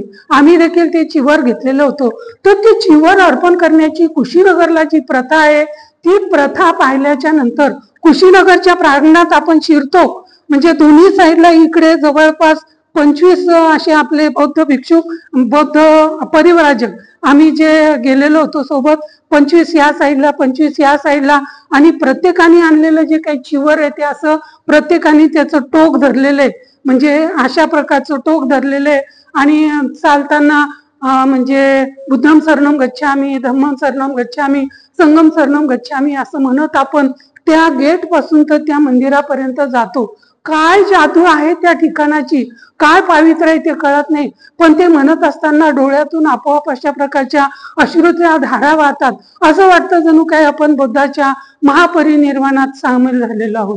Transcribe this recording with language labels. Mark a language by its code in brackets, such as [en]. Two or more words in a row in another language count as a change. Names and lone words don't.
[mr] आम्ही देखील ते चिवर घेतलेलं होतो. तर ते चिवर अर्पण करण्याची कुशीनगरला जी प्रथा आहे ती प्रथा पाहिल्याच्या नंतर कुशीनगरच्या प्रांगणात आपण शिरतो म्हणजे दोन्ही साईडला इकडे जवळपास 25 असे आपले बौद्ध भिक्षुक, बौद्ध परिव्राजक आम्ही जे गेलेलो होतो सोबत, 25 या साईडला 25 या साईडला, आणि प्रत्येकाने आणलेलं जे काही चिवर आहे ते असं प्रत्येकाने त्याचं टोक धरलेलं आहे, म्हणजे अशा प्रकारचं टोक धरलेलं आहे. आणि चालताना म्हणजे [pi] बुद्धम शरणम गच्छामी, धम्मम शरणम गच्छामी, संगम शरणम गच्छामी [mr] असं म्हणत आपण त्या गेट पासून तर त्या मंदिरापर्यंत जातो. काय जादू आहे त्या ठिकाणाची, काय पावित्र्य आहे ते कळत नाही, पण ते म्हणत असताना डोळ्यातून आपोआप अशा प्रकारच्या अश्रूच्या धारा वाहतात. असं वाटतं जणू काय आपण बुद्धाच्या महापरिनिर्वाणात सामील झालेलो आहोत.